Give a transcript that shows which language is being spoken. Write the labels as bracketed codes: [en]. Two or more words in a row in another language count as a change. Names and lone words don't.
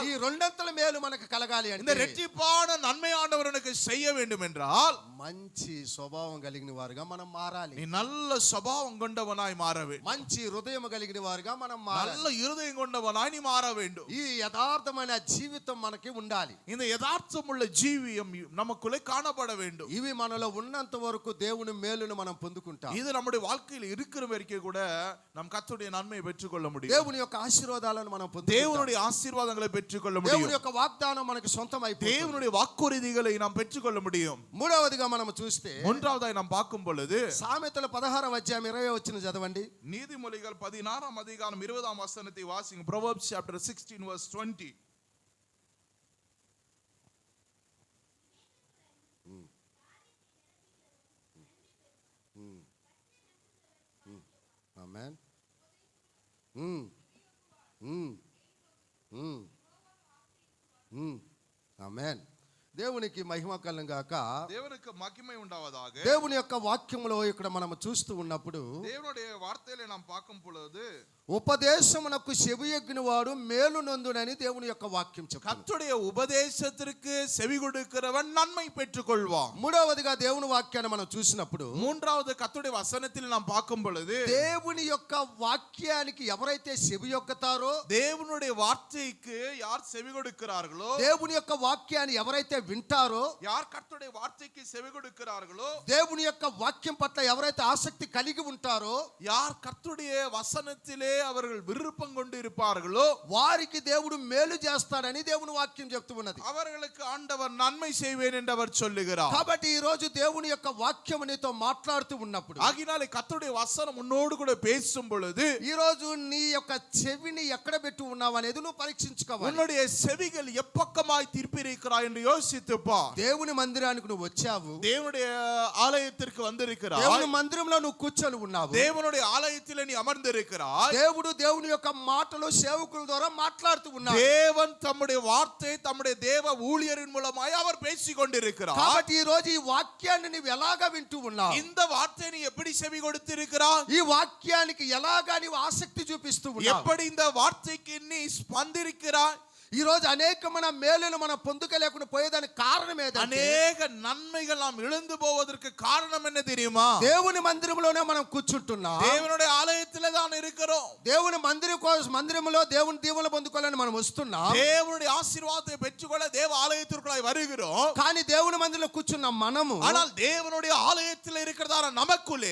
[te] ఈ రెండంతల మేలు మనకు కలగాలి [ta] இந்த [te] అంటే [ta] இரட்டிப்பான நன்மை ஆண்டவர் உனக்கு செய்ய வேண்டும் என்றால் [te] మంచి స్వభావం కలిగిన వారుగా మనం మారాలి. [ta] நீ நல்ல சுபாவம் கொண்டவனாய் மாற வேண்டும். [te] మంచి హృదయం కలిగిన వారుగా మనం మారాలి. [ta] நல்ல இருதயம் கொண்டவனாய் நீ மாற வேண்டும். [te] ఈ యథార్థమైన జీవితం మనకి ఉండాలి. [ta] இந்த யதார்த்தமுள்ள ஜீவியம் நமக்குள்ளே காணப்பட வேண்டும். [te] ఇవి మనలో ఉన్నంత వరకు దేవుని మేలును మనం పొందుకుంటాం. [ta] இது நம்முடைய வாழ்க்கையில் இருக்கிற வரைக்கும் கூட நம் கர்த்தருடைய நன்மையை பெற்றுக்கொள்ள முடியும். [te] దేవుని యొక్క ఆశీర్వాదాలను మనం పొందుకుంటాం. [ta] தேவனுடைய ஆசீர்வாதங்களை பெற்றுக்கொள்ள முடியும். [te] దేవుని యొక్క వాగ్దానం మనకు సొంతం అయిపోతుంది. [ta] தேவனுடைய வாக்குறுதிகளை நாம் பெற்றுக்கொள்ள முடியும். [te] మూడవదిగా మనం చూస్తే [ta] மூன்றாவதாய் நாம் பார்க்கும் பொழுது [te] సామెతల 16వ అధ్యాయం 20వ వచనం చదవండి. [ta] நீதிமொழிகள் 16ஆம் அதிகாரம் 20ஆம் வசனத்தை வாசிங்க. [en] Proverbs chapter 16 verse 20. [te] ఆమేన్. ఆమేన్. దేవునికి మహిమ కలుగును గాక. [ta] தேவனுக்கு மகிமை உண்டாவதாக. [te] దేవుని యొక్క వాక్యములో ఇక్కడ మనం చూస్తూ ఉన్నప్పుడు [ta] தேவனுடைய வார்த்தையிலே நாம் பார்க்கும் பொழுது [te] ఉపదేశమునకు చెవియొగ్గిన వాడు మేలు నొందునని దేవుని యొక్క వాక్యం చెప్తుంది. [ta] கர்த்தருடைய உபதேசத்திற்கு செவி கொடுக்கிறவன் நன்மை பெற்றுக்கொள்வான். [te] మూడవదిగా దేవుని వాక్యాన్ని మనం చూసినప్పుడు [ta] மூன்றாவது கர்த்தருடைய வசனத்தில் நாம் பார்க்கும் பொழுது [te] దేవుని యొక్క వాక్యానికి ఎవరైతే చెవియొక్కుతారో, [ta] தேவனுடைய வார்த்தைக்கு யார் செவி கொடுக்கிறார்களோ, [te] దేవుని యొక్క వాక్యాన్ని ఎవరైతే వింటారో, [ta] யார் கர்த்தருடைய வார்த்தைக்கு செவி கொடுக்கிறார்களோ, [te] దేవుని యొక్క వాక్యం పట్ల ఎవరైతే ఆసక్తి కలిగి ఉంటారో, [ta] யார் கர்த்தருடைய வசனத்திலே அவர்கள் விருப்பம் கொண்டு இருப்பார்களோ, [te] వారికి దేవుడు మేలు చేస్తాడని దేవుని వాక్యం చెప్తూ ఉన్నది. [ta] அவர்களுக்கு ஆண்டவர் நன்மை செய்வேன் என்று அவர் சொல்லுகிறார். [te] కాబట్టి ఈ రోజు దేవుని యొక్క వాక్యం నీతో మాట్లాడుతూ ఉన్నప్పుడు, [ta] ஆகினாலே கர்த்தருடைய வசனம் உன்னோடு கூட பேசும் பொழுது [te] ఈ రోజు నీ యొక్క చెవిని ఎక్కడ పెట్టి ఉన్నావు అనేది నువ్వు పరీక్షించుకోవాలి. [ta] உன்னுடைய செவிகள் எப்பக்கமாய் திருப்பியிருக்கிறாய் என்று யோசித்துப்பா. [te] దేవుని మందిరానికి నువ్వు వచ్చావు, [ta] தேவனுடைய ஆலயத்திற்கு வந்திருக்கிறாய், [te] దేవుని మందిరంలో నువ్వు కూర్చొని ఉన్నావు, [ta] தேவனுடைய ஆலயத்திலே நீ அமர்ந்திருக்கிறாய். [te] దేవుడు దేవుని యొక్క మాటలు సేవకుల ద్వారా మాట్లాడుతూ ఉన్నాడు. [ta] தேவன் தம்முடைய வார்த்தை தம்முடைய தேவ ஊழியரின் மூலமாய் அவர் பேசிக் கொண்டிருக்கிறார். [te] కాబట్టి ఈ రోజు ఈ వాక్యాన్ని నువ్వు ఎలాగా వింటూ ఉన్నావు, [ta] இந்த வார்த்தையை நீ எப்படி செவி கொடுத்திருக்கிறாய், [te] ఈ వాక్యానికి ఎలాగా నీవు ఆసక్తి చూపిస్తూ ఉన్నావు, [ta] எப்படி இந்த வார்த்தைக்கு நீ ஸ்பந்திருக்கிறாய். [te] ఈ రోజు అనేకమైన మేలును మనం పొందుకోలేకుండా పోయేదానికి కారణం ఏదంటే, [ta] அநேக நன்மைகள் நாம் இழந்து போவதற்கு காரணம் என்ன தெரியுமா? [te] దేవుని మందిరంలోనే మనం కూర్చుంటున్నాం, [ta] தேவனுடைய ஆலயத்திலே தான் இருக்கிறோம். [te] దేవుని మందిరంలో దేవుని దీవెనలు పొందుకోవాలని మనం వస్తున్నాం. [ta] தேவனுடைய ஆசீர்வாதத்தை பெற்றுக்கொள்ள தேவ ஆலயத்திற்குள்ளாய் வருகிறோம். [te] కానీ దేవుని మందిరంలో కూర్చున్న మనము, [ta] ஆனால் தேவனுடைய ஆலயத்தில் இருக்கிறதான நமக்குள்ளே